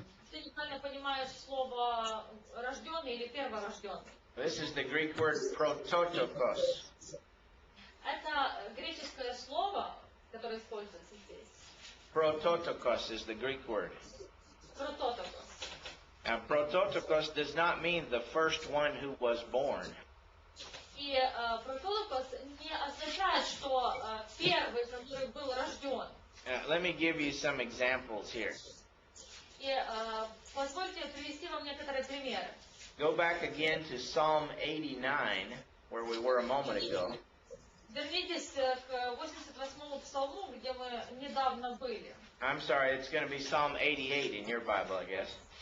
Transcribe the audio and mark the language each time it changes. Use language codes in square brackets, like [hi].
[ru] Ты неправильно понимаешь слово рожденный или перворожденный. [en] This is the Greek word prototokos. [ru] Это греческое слово, которое используется здесь. [en] Prototokos is the Greek word. [ru] Прототокос. [en] Now, prototokos does not mean the first one who was born. [ru] И прототокос не означает, что первый, который был рожден. [en] Let me give you some examples here. [ru] И позвольте привести вам некоторые примеры. [en] Go back again to Psalm 89, where we were a moment ago. [ru] Вернитесь к 88-му псалму, где мы недавно были. [en] I'm sorry, it's going to be Psalm 88 in your Bible, I guess.